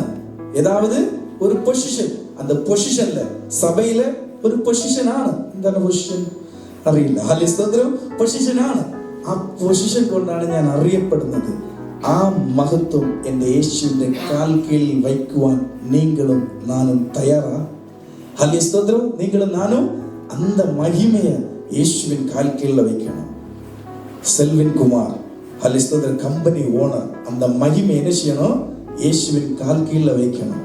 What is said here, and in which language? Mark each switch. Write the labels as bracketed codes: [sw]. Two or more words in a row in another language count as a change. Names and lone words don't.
[ml] ഏതാവത് ഒരു പൊസിഷൻ. அந்த പൊസിഷനില് സഭയിലെ ഒരു പൊസിഷനാണ്. എന്താണ് പൊസിഷൻ? അറിയില്ല. ഹല്ലേലൂയ. പൊസിഷനാണ്. ആ പൊസിഷൻ കൊണ്ടാണ് ഞാൻ അറിയപ്പെടുന്നത്. ആ മഹത്വം എൻ്റെ യേശുവിന്റെ കാൽ കീഴിൽ വയ്ക്കുവാൻ [ta] நீங்களும் நானும் தயாரா? ஹல்லேலூயா. நீங்களும் நானும் அந்த மகிமையை இயேசுவின் கால் கீழ வைக்கணும். செல்வின் குமார் ஹல்லேலூயா [en] company owner [ta] அந்த மகிமை என்ன செய்யணும்? இயேசுவின் கால் கீழ வைக்கணும்.